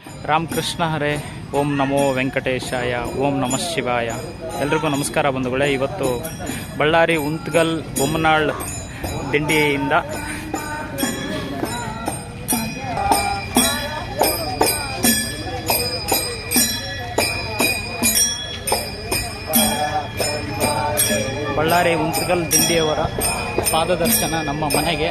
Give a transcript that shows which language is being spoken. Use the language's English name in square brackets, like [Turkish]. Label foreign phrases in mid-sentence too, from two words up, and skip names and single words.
[Sanskrit] ರಾಮಕೃಷ್ಣ ಹರೇ. ಓಂ ನಮೋ ವೆಂಕಟೇಶಾಯ. ಓಂ ನಮಃ ಶಿವಾಯ. [Kannada] ಎಲ್ರಿಗೂ ನಮಸ್ಕಾರ ಬಂಧುಗಳೇ. ಇವತ್ತು ಬಳ್ಳಾರಿ ಉಂತ್ಗಲ್ ಬೊಮ್ಮನಾಳ್ ದಿಂಡಿಯಿಂದ ಬಳ್ಳಾರಿ ಉಂತ್ಗಲ್ ದಿಂಡಿಯವರ ಪಾದದರ್ಶನ ನಮ್ಮ ಮನೆಗೆ.